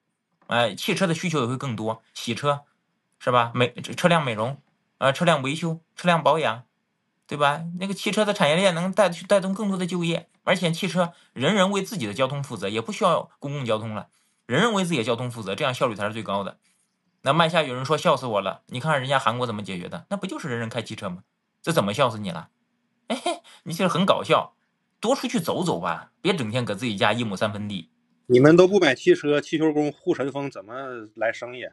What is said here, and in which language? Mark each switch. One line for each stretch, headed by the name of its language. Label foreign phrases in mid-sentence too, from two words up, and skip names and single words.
Chinese: 汽車的需求也會更多，洗車是吧？車輛美容，車輛維修，車輛保養，對吧？那個汽車的產業鏈能帶動更多的就業，而且汽車人人為自己的交通負責，也不需要公共交通了，人人為自己的交通負責，這樣效率才是最高的。那麥下有人說笑死我了，你看看人家韓國怎麼解決的，那不就是人人開汽車嗎？這怎麼笑死你了？你其實很搞笑，多出去走走吧，別整天擱自己家1畝3分地。你們都不買汽車，汽修工護塵風怎麼來生意？